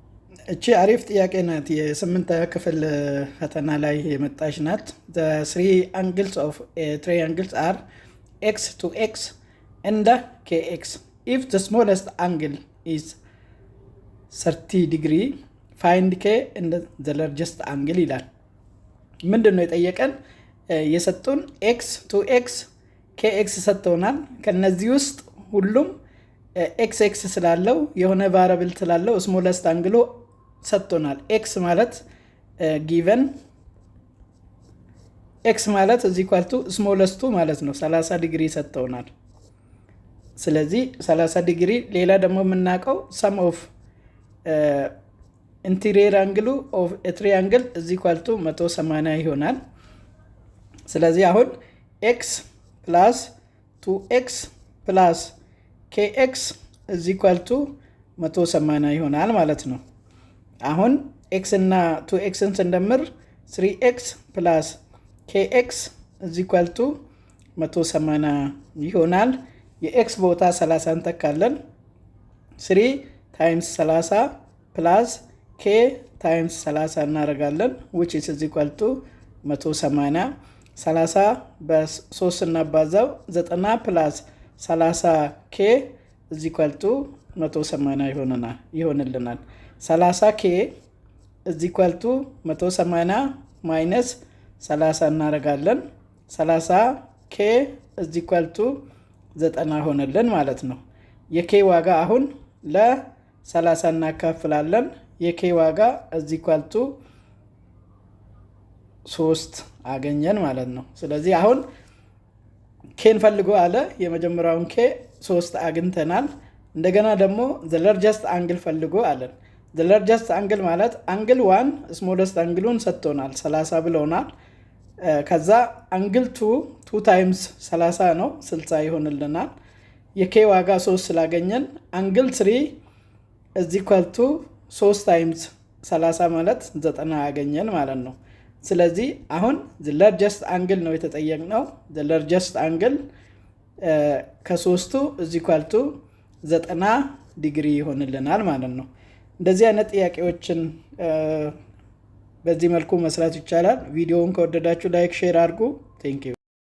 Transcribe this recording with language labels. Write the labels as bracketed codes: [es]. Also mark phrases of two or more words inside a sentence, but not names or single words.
[am] እቺ አሪፍ ጥያቄ ናት። የስምንተኛ ክፍል ፈተና ላይ የመጣች ናት። [en] the three angles of a triangle are x to x and kx. if the smallest angle is 30 degree find k and the largest angle [am] ይላል። ምንድነው የጠየቀን? የሰጡን x to x kx ሰጥተውናል። ከነዚህ ውስጥ ሁሉም x x ስላለው የሆነ ቫሪያብል ስላለው [en] smallest angle [am] ሰጥቶናል። x ማለት given x ማለት [en] is equal to smallest [am] ማለት ነው 30 ዲግሪ ሰጥተውናል። ስለዚህ 30 ዲግሪ ሌላ ደግሞ የምናውቀው [en] sum of interior angle of a triangle is equal to 180 [am] ይሆናል። ስለዚህ አሁን [en] x plus 2x plus kx is equal to 180 [am] ይሆናል ማለት ነው። አሁን x እና 2x ስንደምር [en] 3x plus kx is equal to 180 [am] ይሆናል። የx ቦታ 30 [en] እንተካለን። 3 times 30 plus k times 30 እናደርጋለን which is equal to [am] 180 30 በ3 እናባዛው 90 [en] plus 30 k is equal to 180 [am] ይሆንልናል። 30 k [en] is equal to 180 minus 30 [am] እናደርጋለን 30 k [en] is equal to 90 [am] ሆነልን ማለት ነው። የk ዋጋ አሁን ለ30 እናካፍላለን። የk ዋጋ [en] is equal to [am] 3 አገኘን ማለት ነው። ስለዚህ አሁን ኬን ፈልጎ አለ። የመጀመሪያውን ኬ 3 አግኝተናል። እንደገና ደግሞ the [en] largest angle [am] ፈልጎ አለን። [en] the largest angle [am] ማለት [en] angle 1 smallest angle-ን [am] ሰጥቶናል 30 ብለውናል። ከዛ [en] angle 2 times 30 [am] ነው 60 ይሆንልናል። የk ዋጋ 3 ስላገኘን [en] angle 3 is equal to 3 times 30 [am] ማለት 90 አገኘን ማለት ነው። ስለዚህ አሁን [en] the largest angle [am] ነው የተጠየቅነው። [en] the largest angle [am] ከ3 [en] is equal to 90 [am] ዲግሪ ይሆንልናል ማለት ነው። እንደዚህ አይነት ጥያቄዎችን በዚህ መልኩ መስራት ይቻላል። ቪዲዮውን ከወደዳችሁ [en] like share [am] አድርጉ። [en] thank you